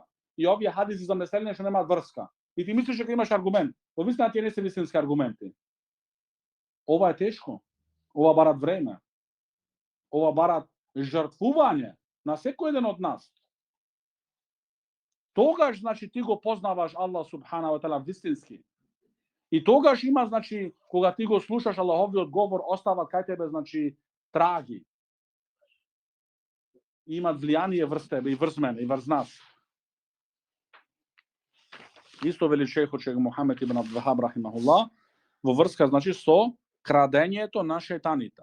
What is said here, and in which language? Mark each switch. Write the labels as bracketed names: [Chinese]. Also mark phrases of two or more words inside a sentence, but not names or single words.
[Macedonian] И овие хадиси за неселине што немаат врска. И ти мислиш дека имаш аргумент. Во вистина тие не се вистински аргументи. Ова е тешко. Ова барат време. Ова барат жртвување на секој еден од нас. Тогаш, значи, ти го познаваш [Arabic] الله سبحانه وتعالى [Macedonian] вистински. И тогаш има, значи, кога ти го слушаш Аллаховиот говор, остава кај тебе, значи, траги. Имат влијание врз тебе и врз мене и врз нас. Исто вели шейхот шейх Мухамед ибн Абдул Вахаб рахимахуллах, во врска, значи, со крадењето на шејтаните.